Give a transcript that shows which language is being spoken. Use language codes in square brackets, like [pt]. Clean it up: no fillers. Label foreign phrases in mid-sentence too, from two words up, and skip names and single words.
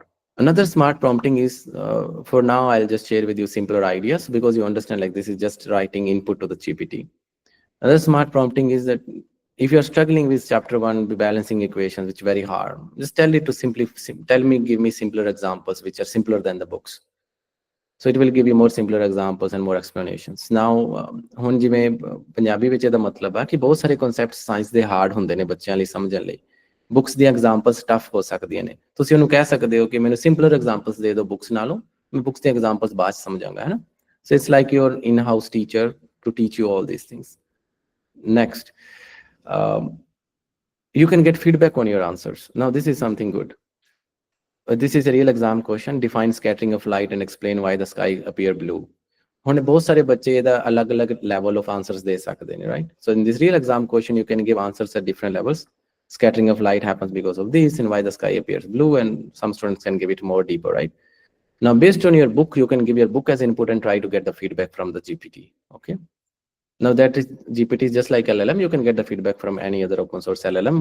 [en] Another smart prompting is, for now, I'll just share with you simpler ideas because you understand like this is just writing input to the GPT. Another smart prompting is that if you're struggling with chapter 1 balancing equations, which is very hard, just tell it to give me simpler examples which are simpler than the books. So it will give you more simpler examples and more explanations. Now, [pa] ਹੁਣ ਜਿਵੇਂ ਪੰਜਾਬੀ ਵਿੱਚ ਇਹਦਾ ਮਤਲਬ ਆ ਕਿ ਬਹੁਤ ਸਾਰੇ ਕਨਸੈਪਟਸ ਸਾਇੰਸ ਦੇ ਹਾਰਡ ਹੁੰਦੇ ਨੇ ਬੱਚਿਆਂ ਲਈ ਸਮਝਣ ਲਈ. ਬੁੱਕਸ ਦੀਆਂ ਐਗਜ਼ਾਮਪਲਸ ਟਫ ਹੋ ਸਕਦੀਆਂ ਨੇ. ਤੁਸੀਂ ਉਹਨੂੰ ਕਹਿ ਸਕਦੇ ਹੋ ਕਿ ਮੈਨੂੰ ਸਿੰਪਲਰ ਐਗਜ਼ਾਮਪਲਸ ਦੇ ਦਿਓ ਬੁੱਕਸ ਨਾਲੋਂ, ਮੈਂ ਬੁੱਕਸ ਦੀਆਂ ਐਗਜ਼ਾਮਪਲਸ ਬਾਅਦ 'ਚ ਸਮਝਾਂਗਾ, ਹੈ ਨਾ. [en] so it's like your in house teacher to teach you all these things. Next, you can get feedback on your answers. Now this is something good. This is a real exam question. Define scattering of light and explain why the sky appear blue. [pa] ਹੁਣ ਬਹੁਤ ਸਾਰੇ ਬੱਚੇ ਇਹਦਾ ਅਲੱਗ-ਅਲੱਗ [en] level of answers [pa] ਦੇ ਸਕਦੇ ਨੇ, [en] right? So in this real exam question, you can give answers at different levels. Scattering of light happens because of this, and why the sky appears blue, and some students can give it more deeper, right? Now, based on your book, you can give your book as input and try to get the feedback from the GPT, okay? Now that is GPT is just like LLM. You can get the feedback from any other open source LLM.